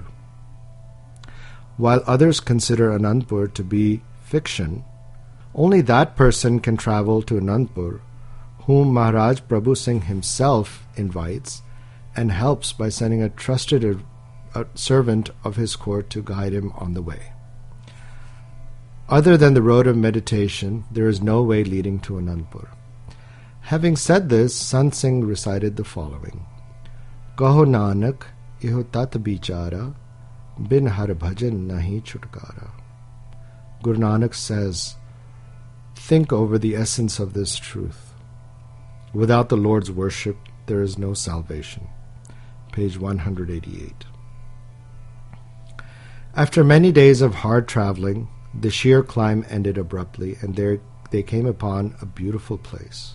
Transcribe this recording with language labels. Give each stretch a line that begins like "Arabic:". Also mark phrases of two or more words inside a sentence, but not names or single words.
English: While others consider Anandpur to be fiction, only that person can travel to Anandpur whom Maharaj Prabhu Singh himself invites and helps by sending a trusted servant of his court to guide him on the way. Other than the road of meditation, there is no way leading to Anandpur. Having said this, Sant Singh recited the following:
Punjabi: ਕਹੁ ਨਾਨਕ ਇਹੁ ਤਤੁ ਬੀਚਾਰਾ ਬਿਨੁ ਹਰਿ ਭਜਨ ਨਾਹੀ ਛੁਟਕਾਰਾ.
English: Guru Nanak says, think over the essence of this truth. Without the Lord's worship, there is no salvation. Page 188. After many days of hard traveling, the sheer climb ended abruptly, and there they came upon a beautiful place.